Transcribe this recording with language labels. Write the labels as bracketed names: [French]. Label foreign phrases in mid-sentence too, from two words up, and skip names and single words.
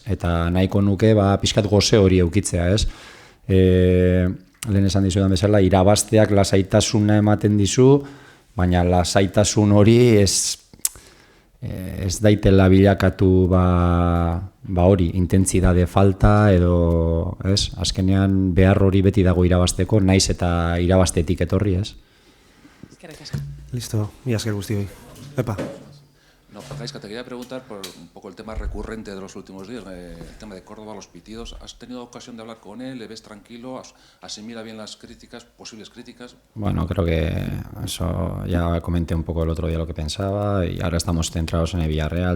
[Basque] Eta nahiko nuke pixkat goze hori eukitzea ez. Lehen esan dizudan bezala, irabasteak lasaitasuna ematen dizu, baina lasaitasun hori ez daitela bilakatu hori, intentsitate falta edo, ez? Azkenean behar hori beti dago irabasteko, naiz eta irabastetik etorri, ez? Eskerrik asko. Listo, mila esker guztioi. Epa. [Spanish] No, Gaizka, te quería preguntar por un poco el tema recurrente de los últimos días, el tema de Córdoba, los pitidos. ¿Has tenido ocasión de hablar con él? ¿Le ves tranquilo? ¿Asimila bien las críticas, posibles críticas? Bueno, creo que eso ya comenté un poco el otro día lo que pensaba y ahora estamos centrados en el Villarreal.